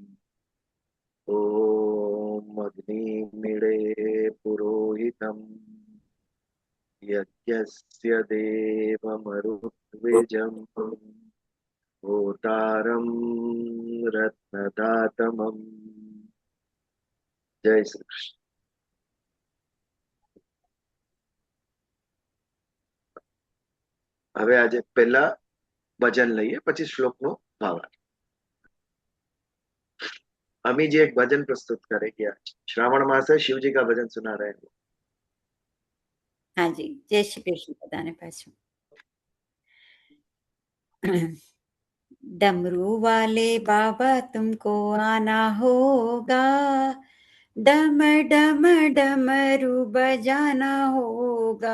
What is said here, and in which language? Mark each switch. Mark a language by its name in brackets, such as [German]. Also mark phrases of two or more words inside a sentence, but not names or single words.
[Sanskrit] ॐ अग्निमीळे पुरोहितम् यज्ञस्य देवमरुद्विजम् होतारं रत्नदातमम्। [Hindi] जय श्री कृष्ण। [Gujarati] હવે આજે પહેલા ભજન લઈએ પછી શ્લોકનો ભાવાર્થ। [Hindi] अमी जी एक भजन प्रस्तुत करेगी आज। श्रावण मास है, शिव जी का भजन सुना रहे हैं। हाँ जी, जय श्री कृष्ण बताने पाछू। डमरू वाले बाबा तुमको आना होगा, डम डम डमरू बजाना होगा।